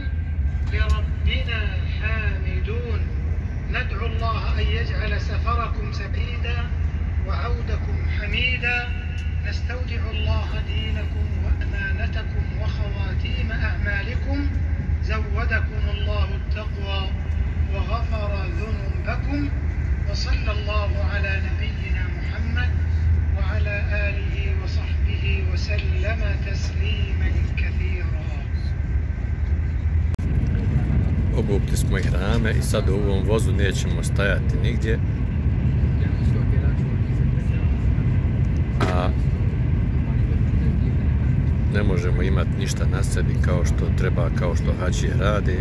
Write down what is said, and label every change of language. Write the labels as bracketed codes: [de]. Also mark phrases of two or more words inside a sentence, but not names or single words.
[ar] لربنا حامدون ندعو الله أن يجعل سفركم سعيدا وعودكم حميدا نستودع الله دينكم وأمانتكم وخواتيم أعمالكم زودكم الله التقوى وغفر ذنوبكم وصلى الله على نبينا محمد وعلى آله وصحبه وسلم تسليما كثيرا. [bs] Obukli smo ihrame i sad u ovom vozu nećemo stajati nigdje. A ne možemo imati ništa na sebi kao što treba, kao što hađije rade.